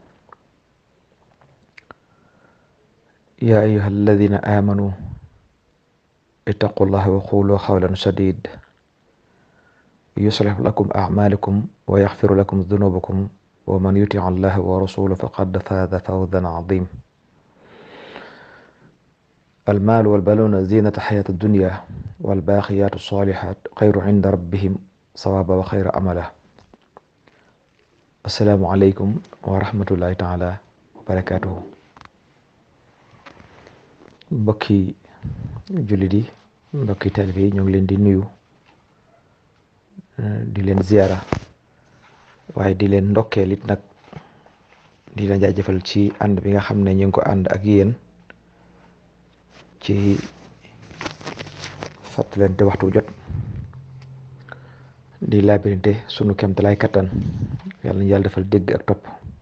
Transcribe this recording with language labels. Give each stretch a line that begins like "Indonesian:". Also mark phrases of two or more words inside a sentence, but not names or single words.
Arabic: يا أيها الذين آمنوا اتقوا الله وقولوا قولا سديدا يصلح لكم أعمالكم ويغفر لكم ذنوبكم ومن يطع الله ورسوله فقد فاز فوزا عظيما. المال والبنون زينة الحياة الدنيا والباقيات الصالحات خير عند ربهم ثوابا وخير أملا. السلام عليكم ورحمة الله تعالى وبركاته.
Wolof: mbokki jullit yi mbokki taalibe yi ñoo ngi leen di nuyu di leen ziyaara waaye di leen ndokkeel it nag di leen jaajëfal ci ànd bi nga xam ne ñu ngi ko ànd ak yéen ci fàttalante waxtu jot di laabirinte sunu kemtalaay kattan yàlla na yàlla defal dégg ak topp.